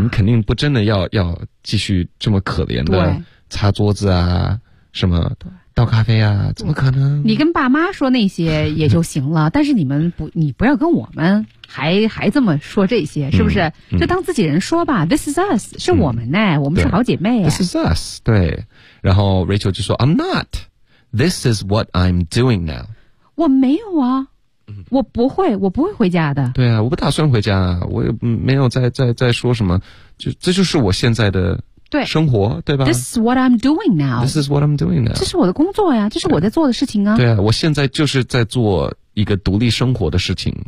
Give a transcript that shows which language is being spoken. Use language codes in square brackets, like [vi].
[zh] 你肯定不真的要继续这么可怜的擦桌子啊什么倒咖啡啊，怎么可能，你跟爸妈说那些也就行了但是你们不，你不要跟我们还这么说这些，是不是，就当自己人说吧。 [en] This is us， [zh] 是我们呢，我们是好姐妹。 [en] This is us， [zh] 对。然后 [en] Rachel [zh] 就说 [en] I'm not， This is what I'm doing now。 [zh] 我没有啊，我不会，我不会回家的。对啊，我不打算回家，我也没有在说什么，就这就是我现在的生活， 对吧？ [en] This is what I'm doing now. This is what I'm doing now. [zh] 这是我的工作呀，这是我在做的事情啊。对啊，我现在就是在做一个独立生活的事情。